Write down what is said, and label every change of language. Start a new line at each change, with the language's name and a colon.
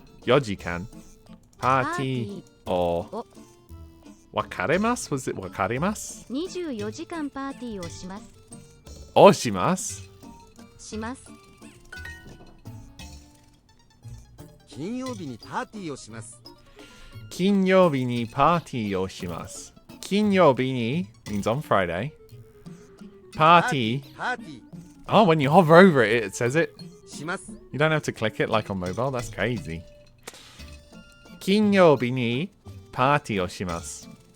Japanese: 4時間パーティーを別れます？
English: Was it
Japanese: 別れます？ 24時間パーティーをします。をします。します。金曜日にパーティーをします。金曜日にパーティーをします。金曜日に
English: means on Friday. Party. Oh, when you hover over it, it says it.
Japanese: します。
English: You don't have to click it like on mobile. That's crazy.
Japanese: 金曜日にパーティーをします。